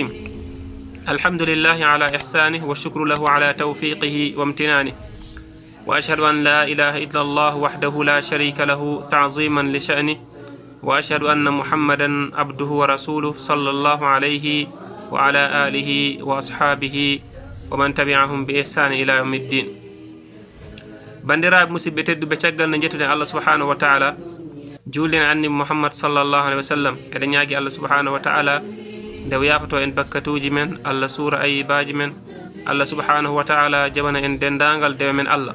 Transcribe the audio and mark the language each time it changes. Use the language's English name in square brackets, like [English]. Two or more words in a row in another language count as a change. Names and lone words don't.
[Arabic] الحمد لله على إحسانه والشكر له على توفيقه وامتنانه، وأشهد أن لا إله إلا الله وحده لا شريك له تعظيما لشأنه، وأشهد أن محمدا عبده ورسوله صلى الله عليه وعلى آله وأصحابه ومن تبعهم بإحسان إلى يوم الدين. [Fula] bandiraɓe musidɓe tedduɓe, caggal nde jettude Allah [Arabic] سبحانه وتعالى, [Fula] julden annabi Muhammad [Arabic] صلى الله عليه وسلم, [Fula] eɗen ñaagui Allah [Arabic] سبحانه وتعالى [Fula] nde yafato en bakkatuji men, Allah suura ayibaji men, Allah [Arabic] سبحانه وتعالى [Fula] jabana en dendagal dewe men Allah.